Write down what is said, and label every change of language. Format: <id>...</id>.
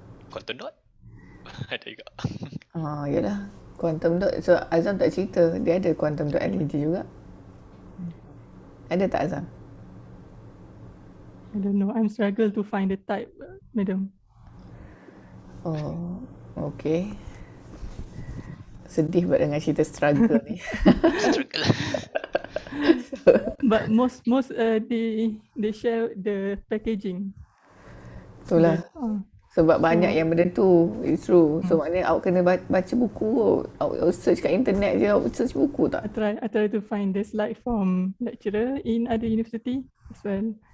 <ms>quantum dot? Ada juga. Yalah. Quantum dot. So Azam tak cerita, dia ada quantum dot LED juga. Ada tak Azam?</ms> <en>I don't know. I'm struggle to find the type, madam. Oh, okay.</en> <ms>Sedih buat dengan cerita struggle ni.</ms> <en>Struggle. But most they share the packaging</en> <ms>Itulah. Sebab banyak</ms> <en>So-</en> <ms>yang benda tu.</ms> <en>It's true.</en> <ms>So maknanya awak kena baca buku kot. Awak search kat internet je, awak search buku tak?</ms> <en>I try to find the slide from lecturer in other university as well.</en>